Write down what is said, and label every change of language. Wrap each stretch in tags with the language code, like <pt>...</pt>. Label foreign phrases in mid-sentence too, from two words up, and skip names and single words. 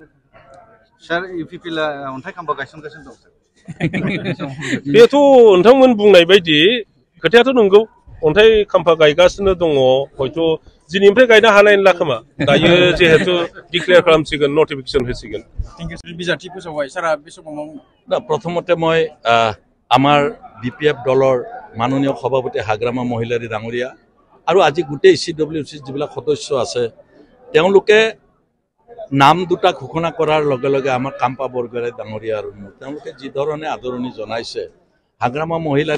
<brx>सार UPPआ अन्थाइ खाम्फा गायसनगासिनो दं सार बेथ' नोंथांमोन बुंनाय बायदि खोथायाथ' नंगौ अन्थाइ खाम्फा गायगासिनो दङ हयथ' दिनैनिफ्राय गायनो हानाय नंला खोमा दायो जिहेतु डिक्लेयार खालामसिगोन नटिफिकेसन होसिगोन। बिजाथि फोसावबाय सारा बे समाव</brx> <as>दा प्रथमते মই আমাৰ BPF দলৰ মাননীয় সভাপতি হাগ্ৰামা মহিলাৰী ডাঙৰীয়া আৰু আজি গোটেই CWC যিবিলাক সদস্য আছে তেওঁলোকে নাম দুটা ঘোষণা কৰাৰ লগে লগে আমাৰ কাম্পা বৰগোহাঁই ডাঙৰীয়া আৰু তেওঁলোকে যি ধৰণে আদৰণি জনাইছে হাগ্ৰামা মহিলাৰী</as>